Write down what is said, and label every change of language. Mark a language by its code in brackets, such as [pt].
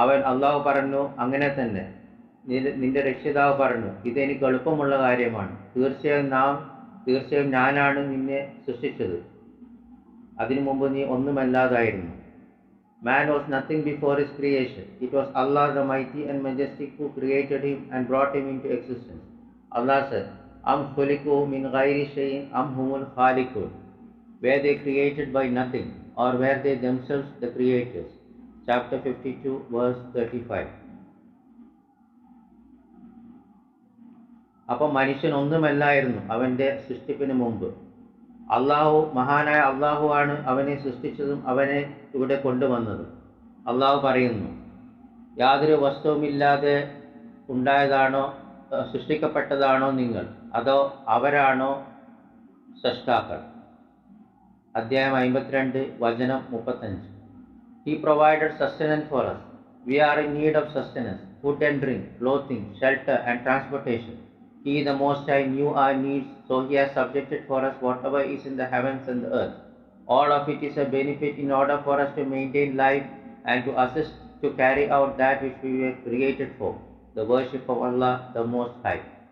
[ml] അള്ളാഹു പറഞ്ഞു, അങ്ങനെ തന്നെ നിന്റെ രക്ഷിതാവ് പറഞ്ഞു, ഇതെനിക്ക് എളുപ്പമുള്ള കാര്യമാണ്. തീർച്ചയായും ഞാനാണ് നിന്നെ സൃഷ്ടിച്ചത്. അതിനു മുമ്പ് നീ ഒന്നുമല്ലാതായിരുന്നു. [en] Man was nothing before his creation. It was Allah the Mighty and Majestic who created him and brought him into existence. Allah said, [ar] Am khuliku min ghairi shayin am humul khaliqun. [en] Were they created by nothing, or were they themselves the creators? Chapter 52, verse 35. [ml] അപ്പം മനുഷ്യൻ ഒന്നുമല്ലായിരുന്നു അവൻ്റെ സൃഷ്ടിപ്പിന് മുമ്പ്. മഹാനായ അള്ളാഹു ആണ് അവനെ സൃഷ്ടിച്ചതും അവനെ ഇവിടെ കൊണ്ടുവന്നതും. അള്ളാഹു പറയുന്നു, യാതൊരു വസ്തുവുമില്ലാതെ ഉണ്ടായതാണോ, സൃഷ്ടിക്കപ്പെട്ടതാണോ നിങ്ങൾ, അതോ അവരാണോ സൃഷ്ടാക്കൾ? അധ്യായം 52, വചനം 35. [en] He provided sustenance for us. We are in need of sustenance, food and drink, clothing, shelter and transportation. He, the Most High, knew our needs, so He has subjected for us whatever is in the heavens and the earth. All of it is a benefit in order for us to maintain life and to assist to carry out that which we were created for, the worship of Allah, the Most High.